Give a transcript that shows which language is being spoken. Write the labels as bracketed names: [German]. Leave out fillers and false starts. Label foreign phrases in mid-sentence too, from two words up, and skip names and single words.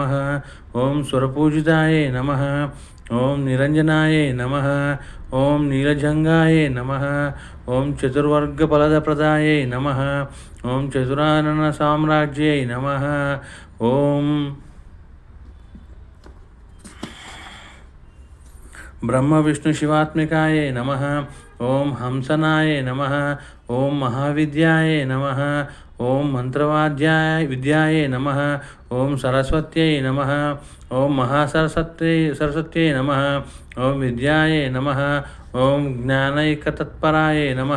[Sanskrit] ఓం సురపూజితాయై నమ. ఓం నిరంజనాయై నమ. ఓం నీలజంగాయై నమ. ఓం చతుర్వర్గఫలదప్రదాయై నమ. ఓం చతురానన సామ్రాజ్యై నమ. ఓం ब्रह्मविष्णुशिवात्मिकायै नमः। ॐ हंसनाय नमः। ॐ महाविद्याय नमः। ॐ विद्याय नमः। ॐ सरस्वत्यै नमः। ॐ सरस्वत्यै नमः। ॐ विद्याय नमः। ॐ ज्ञानैकतत्पराय नमः।